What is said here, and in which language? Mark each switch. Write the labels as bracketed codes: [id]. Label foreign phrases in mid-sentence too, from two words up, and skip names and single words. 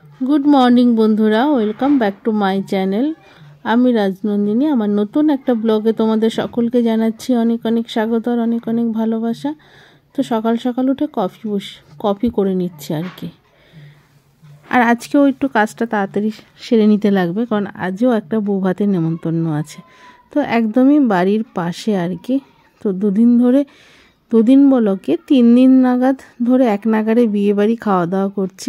[en] good morning बंधुरा welcome back to my channel। [bn] আমি রাজনন্দিনী আমার নতুন একটা ব্লগে তোমাদের সকলকে জানাচ্ছি অনেক অনেক স্বাগত और অনেক অনেক ভালোবাসা। তো সকাল সকাল উঠে কফি করে निচ্ছি আর কি। আর আজকেও একটু কাজটা তাড়াতাড়ি সেরে নিতে লাগবে, কারণ আজও একটা বউ ভাতের নেমন্তন্ন আছে। তো একদমই বাড়ির পাশে আর কি। তো দুদিন বলো কি 3 দিন নাগাদ ধরে এক নাগারে বিয়ে বাড়ি খাওয়া দাওয়া করছি।